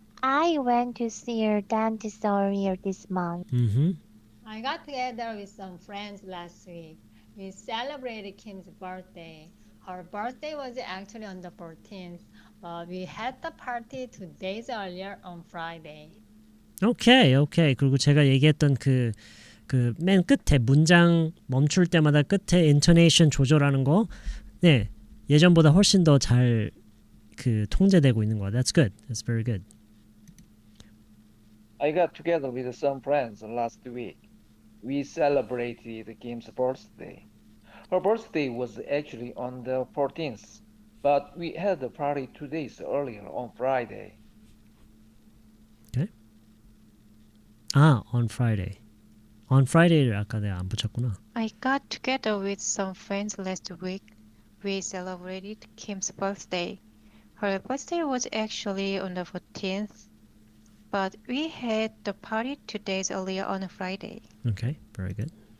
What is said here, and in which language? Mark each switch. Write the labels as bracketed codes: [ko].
[en] I went to see a dentist earlier this month. Mm-hmm. I got together with some friends last week. We celebrated Kim's birthday. Her birthday was actually on the 14th, but we had the party 2 days earlier on Friday. 오케이. [ko] 그리고 제가 얘기했던 그 맨 끝에 문장 멈출 때마다 끝에 intonation 조절하는 거, 네, 예전보다 훨씬 더 잘 그 통제되고 있는 거야. [en] That's good. That's very good. I got together with some friends last week. We celebrated Kim's birthday. Her birthday was actually on the 14th, but we had the party 2 days earlier on Friday. Okay. On Friday. On Friday [ko] 를 아까 내가 안 붙였구나. [en] I got together with some friends last week. We celebrated Kim's birthday. Her birthday was actually on the 14th, but we had the party 2 days earlier on Friday. Okay, very good.